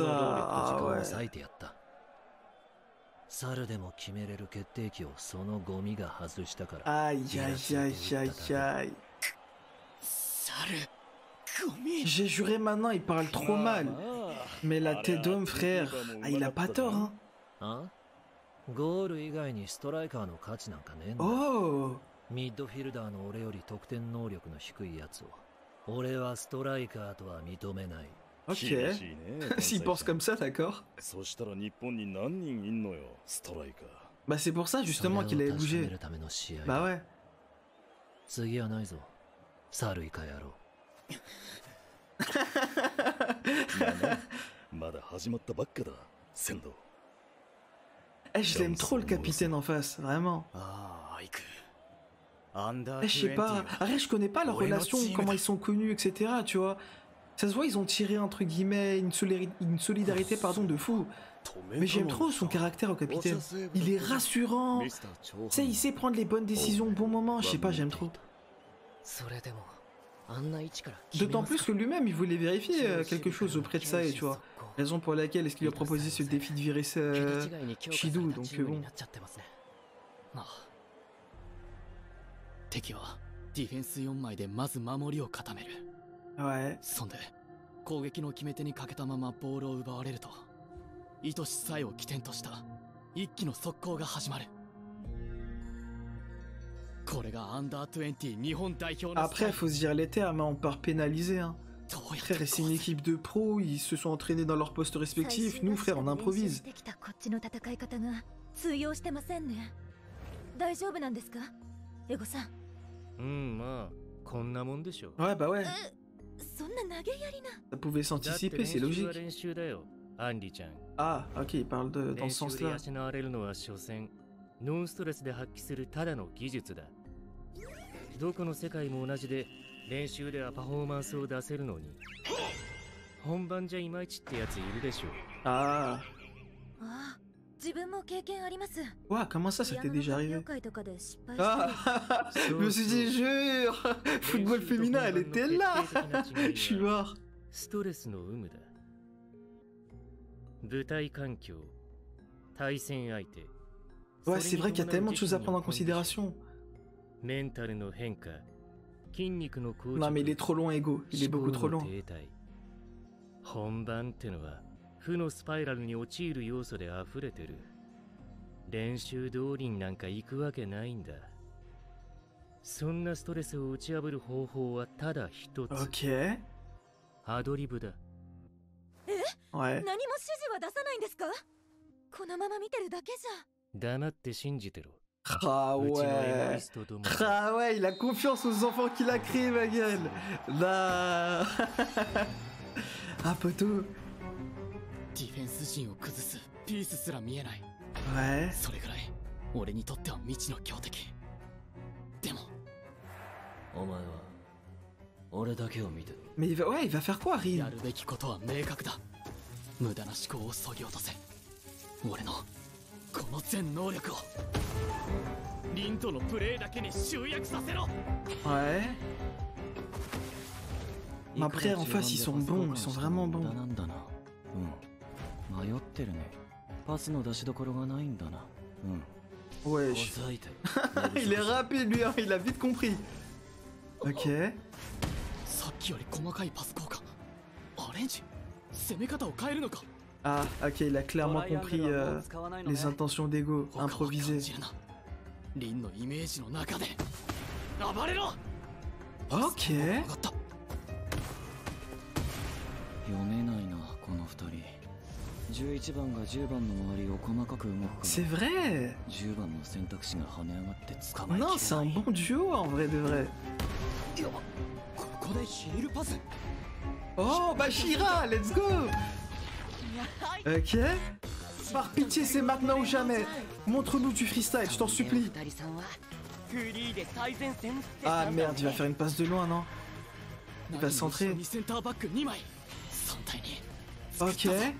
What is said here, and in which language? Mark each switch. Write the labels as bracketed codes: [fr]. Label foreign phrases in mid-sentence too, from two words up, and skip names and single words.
[fr] Ah ouais. Aïe aïe aïe aïe aïe. J'ai juré maintenant il parle trop mal. Mais la tête d'homme frère, ah, il a pas tort hein. [ja] ゴール以外にストライカーの価値なんかねえんだ。 Oh. ミッドフィルダーの俺より得点能力の低いやつを俺はストライカーとは認めない。 [fr] Ok. S'il pense comme ça, d'accord. [ja] そしたら日本に何人いんのよ、ストライカー。 [fr] Bah c'est pour ça justement qu'il avait bougé. Bah ouais. [ja] 次はないぞ、サルイカ野郎。まだ始まったばっかだ、仙道。 [fr] Eh, je l'aime trop le capitaine en face, vraiment. Eh, je sais pas, arrête, je connais pas leur relation, comment ils sont connus, etc. Tu vois. Ça se voit, ils ont tiré entre guillemets une solidarité pardon de fou. Mais j'aime trop son caractère au capitaine. Il est rassurant. Tu sais, il sait prendre les bonnes décisions au bon moment. Je sais pas, j'aime trop. D'autant plus que lui-même, il voulait vérifier quelque chose auprès de ça, et tu vois. Raison pour laquelle est-ce qu'il lui a proposé ce défi de virer Shido, donc bon. [ja] 敵はディフェンス4枚でまず守りを固める。 [fr] Ouais. [ja] そんで攻撃の決め手にかけたままボールを奪われると、イトシサイを起点とした一気の速攻が始まる。これがアンダー20日本代表の。 [fr] Après, faut se dire les termes, hein, on part pénaliser. Hein. Frère, c'est une équipe de pros, ils se sont entraînés dans leurs postes respectifs. Nous, frère, on improvise. [ja] 大丈夫なんですか、エゴさん。まあこんなもんでしょ。 [fr] Ouais, bah ouais. [ja] そんな投げやりな。 [fr] Ça pouvait s'anticiper, c'est logique. [ja] 練習だよ、アンリちゃん。 [fr] Ah, ok, il parle dans ce sens-là. [ja] 練習で養われるのは所詮ノンストレスで発揮するただの技術だ。どこの世界も同じで練習ではパフォーマンスを出せるのに、本番じゃいまいちってやついるでしょ。 Ah. ああ、自分も経験あります。 [fr] Ouah, comment ça, ça t'est déjà arrivé? [ja] 会とかで失敗 [fr] Ah, je me suis dit, jure, football féminin, elle était là. Je suis mort. [ja] ストレスの有無だ。舞台環境、対戦相手。 [fr] Ouais, c'est vrai qu'il y a tellement de choses à prendre en considération. [ja] メンタルの変化、筋肉の硬直。 [fr] Non, mais il est trop loin, Ego. Il est beaucoup trop loin. [ja] 本番ってのは負のスパイラルに陥る要素で溢れてる。練習通りになんか行くわけないんだ。そんなストレスを打ち破る方法はただ一つ。 [fr] Ok. [ja] アドリブだ。 [fr] Ouais. [ja] 何も指示は出さないんですか。このまま見てるだけじゃ。黙って信じてろ。 [fr] Ah ouais. Ah ouais, il a confiance aux enfants qu'il a créés, ma gueule. Nah. Ah, poteau. [ja] ディフェンス陣を崩すピースすら見えない。 [fr] Ouais. [ja] それぐらい俺にとっては未知の強敵。でもお前は俺だけを見て。 [fr] Mais ouais, il va faire quoi, Rin? [ja] やるべきことは明確だ。無駄な思考を削ぎ落とせ。俺のこの全能力をリンとのプレーだけに集約させろ。 [fr] Ouais. Mais après, en face, ils sont bons, ils sont vraiment bons. [ja] 迷ってるね。パスの出しどころがないんだな。 [fr] Ouais. Il est rapide, lui, hein, il a vite compris. Ok. [ja] さっきより細かいパス交換。アレンジ攻め方を変えるのか。 [fr] Ah, ok, il a clairement compris les intentions d'Ego, improvisées. [ja] リンのイメージの中で暴れろ。 [fr] Ok. [ja] 読めないな、この二人。11番が10番の周りを細かく動くから。 [fr] C'est vrai. [ja] 10 番の選択肢が跳ね上がって捕まえきれない。 [fr] Non, c'est un bon duo en vrai de vrai. [ja] いや、ここでヒールパス。 [en] Oh, Bashira, let's go. [fr] Ok. Par pitié, c'est maintenant ou jamais. Montre-nous du freestyle, je t'en supplie. Ah merde, il va faire une passe de loin, non? Il va centrer. Ok.